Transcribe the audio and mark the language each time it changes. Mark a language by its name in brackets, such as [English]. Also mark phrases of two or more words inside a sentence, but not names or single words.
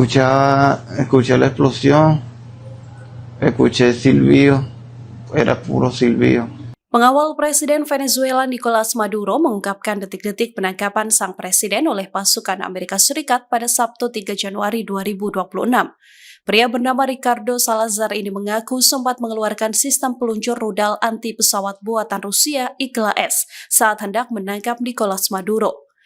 [Spanish] escuché la explosión, escuché silbido, era puro silbido. [Indonesian] Pengawal Presiden Venezuela Nicolas Maduro mengungkapkan detik-detik penangkapan sang presiden oleh pasukan Amerika Serikat pada Sabtu 3 Januari 2026. Pria bernama Ricardo Salazar ini mengaku sempat mengeluarkan sistem peluncur rudal anti pesawat buatan Rusia Igla-S saat hendak menangkap Nicolas Maduro.